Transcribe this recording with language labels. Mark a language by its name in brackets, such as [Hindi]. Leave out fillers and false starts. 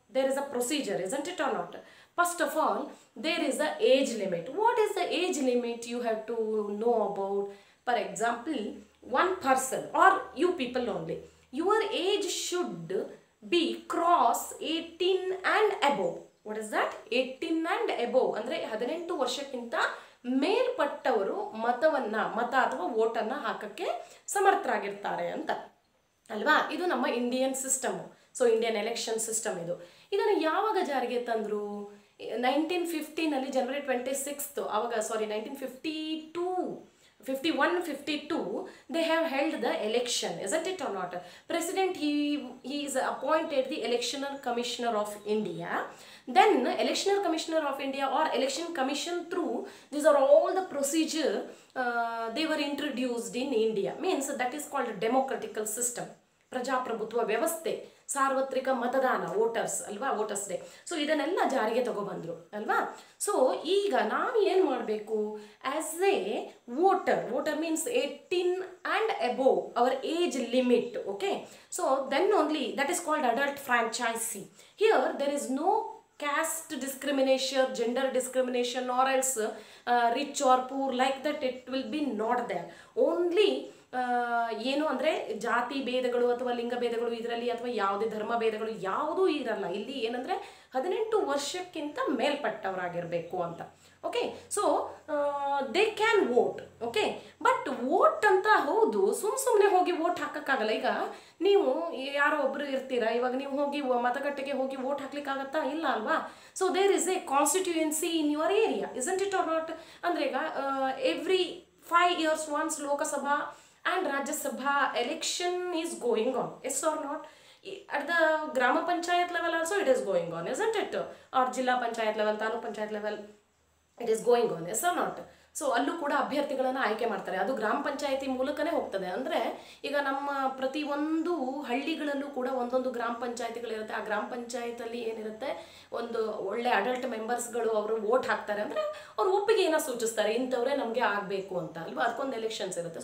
[English] There is a procedure, isn't it or not? First of all, there is a age limit. What is the age limit you have to know about? For example, one person or you people only, your age should be cross 18 and above. What is that? [Kannada] 18 and above ಅಂದರೆ 18 ವರ್ಷಕ್ಕಿಂತ ಮೇಲ್ಪಟ್ಟವರು ಮತ ಅಥವಾ ವೋಟನ್ನು ಹಾಕಕ್ಕೆ ಸಮರ್ಥರಾಗಿರ್ತಾರೆ ಅಂತ ಅಲ್ವಾ? ಇದು ನಮ್ಮ Indian system. So Indian election system ಇದು. ಇದನ್ನು ಯಾವಾಗ ಜಾರಿಗೆ ತಂದರು? 1950ನಲ್ಲಿ ಜನವರಿ 26 ಆವಾಗ, ಸಾರಿ, [English] 1951-52 they have held the election, isn't it or not? President, he is appointed the electional commissioner of India. Then electional commissioner of India or election commission through, these are all the procedure they were introduced in India. Means that is called a democratical system. [Kannada] ಪ್ರಜಾಪ್ರಭುತ್ವ ವ್ಯವಸ್ಥೆ, ಸಾರ್ವತ್ರಿಕ ಮತದಾನ, voters ಅಲ್ವಾ, voters day. So ಇದನ್ನೆಲ್ಲ ಜಾರಿಗೆ ತಗೊಬಂದರು ಅಲ್ವಾ? So ಈಗ ನಾವು ಏನು ಮಾಡಬೇಕು? [English] As a voter means 18 and above our age limit, okay? So then only that is called adult franchise. Here there is no caste discrimination, gender discrimination, or else rich or poor, like that it will be not there. [Kannada] Only ಏನು ಅಂದರೆ ಜಾತಿ ಭೇದಗಳು ಅಥವಾ ಲಿಂಗ ಭೇದಗಳು ಇದರಲ್ಲಿ, ಅಥವಾ ಯಾವುದೇ ಧರ್ಮ ಭೇದಗಳು ಯಾವುದೂ ಇರಲ್ಲ ಇಲ್ಲಿ. ಏನಂದರೆ 18 ವರ್ಷಕ್ಕಿಂತ ಮೇಲ್ಪಟ್ಟವರಾಗಿರಬೇಕು ಅಂತ, okay? [English] So they can vote, okay? But [Kannada] vote ಅಂತ ಹೌದು, ಸುಮ್ಮನೆ ಹೋಗಿ ವೋಟ್ ಹಾಕೋಕ್ಕಾಗಲ್ಲ. ಈಗ ನೀವು ಯಾರೋ ಒಬ್ಬರು ಇರ್ತೀರಾ, ಇವಾಗ ನೀವು ಹೋಗಿ ಮತಗಟ್ಟೆಗೆ ಹೋಗಿ ವೋಟ್ ಹಾಕ್ಲಿಕ್ಕಾಗತ್ತಾ? ಇಲ್ಲ ಅಲ್ವಾ? [English] So there is a constituency in your area, isn't it or not? [Kannada] ಅಂದರೆ ಈಗ [English] Every 5 years once Lok Sabha and Rajya Sabha election is going on, yes or not? at the Grama Panchayat level also it is going on, isn't it? Or Jilla Panchayat level, Taluk Panchayat level, it is going on, yes or not? [Kannada] So ಅಲ್ಲೂ ಕೂಡ ಅಭ್ಯರ್ಥಿಗಳನ್ನು ಆಯ್ಕೆ ಮಾಡ್ತಾರೆ. ಅದು ಗ್ರಾಮ ಪಂಚಾಯತಿ ಮೂಲಕನೇ ಹೋಗ್ತದೆ. ಅಂದರೆ ಈಗ ನಮ್ಮ ಪ್ರತಿಯೊಂದು ಹಳ್ಳಿಗಳಲ್ಲೂ ಕೂಡ ಒಂದೊಂದು ಗ್ರಾಮ ಪಂಚಾಯತಿಗಳಿರುತ್ತೆ. ಆ ಗ್ರಾಮ ಪಂಚಾಯತಲ್ಲಿ ಏನಿರುತ್ತೆ, ಒಂದು ಒಳ್ಳೆ ಅಡಲ್ಟ್ ಮೆಂಬರ್ಸ್ಗಳು ಅವರು ವೋಟ್ ಹಾಕ್ತಾರೆ. ಅಂದರೆ ಅವ್ರು ಒಪ್ಪಿಗೆ ಏನೋ ಸೂಚಿಸ್ತಾರೆ, ಇಂಥವ್ರೆ ನಮಗೆ ಆಗಬೇಕು ಅಂತ ಅಲ್ವಾ. ಅದಕ್ಕೊಂದು ಎಲೆಕ್ಷನ್ಸ್ ಇರುತ್ತೆ.